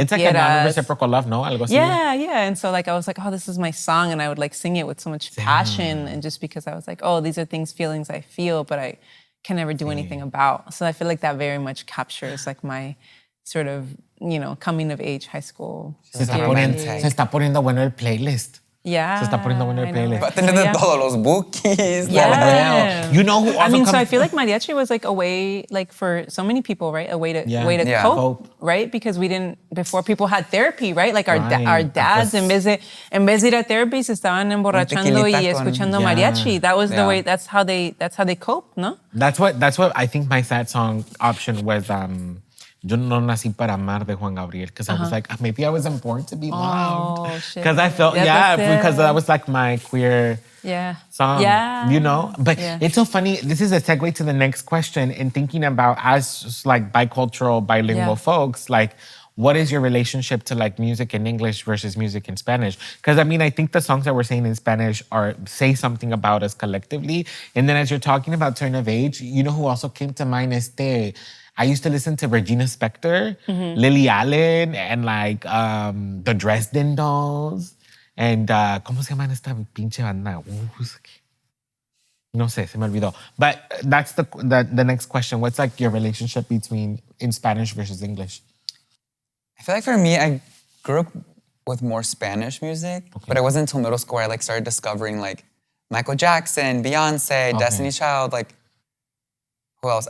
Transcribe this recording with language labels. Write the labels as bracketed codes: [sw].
[en] It's like a non-reciprocal love, no? [es] Algo así. [en] Yeah. And so like I was like, oh, this is my song, and I would like sing it with so much passion, and just because I was like, oh, these are feelings I feel, but I can never do anything about. So I feel like that very much captures like my sort of, you know, coming of age high school. [es] Se está poniendo bueno el playlist. [en] Yeah. [es] Se está poniendo bueno el playlist. Va a tener de todos los bookies. [en] Yeah. You know who also so I feel like mariachi was like a way, like for so many people, right? A way to cope, right? Because before people had therapy, right? Like our dads, [es] en vez de ir a therapy, se estaban emborrachando y escuchando mariachi. [en] That was the way, that's how they cope, no? That's what I think my sad song option was, Yo no nací para amar de Juan Gabriel, because I was like, maybe I wasn't born to be loved. Because I felt, because that was like my queer song, you know? But it's so funny. This is a segue to the next question, in thinking about as like bicultural, bilingual folks, like, what is your relationship to like music in English versus music in Spanish? Because I mean, I think the songs that we're saying in Spanish say something about us collectively. And then as you're talking about turn of age, you know who also came to mind is I used to listen to Regina Spektor, Lily Allen, and like the Dresden Dolls. [es] And ¿cómo se llama esta pinche banda? No sé, se me olvidó. [en] But that's the next question. What's like your relationship in Spanish versus English? I feel like for me, I grew up with more Spanish music, but it wasn't until middle school where I like started discovering like Michael Jackson, Beyonce, Destiny's Child, like who else?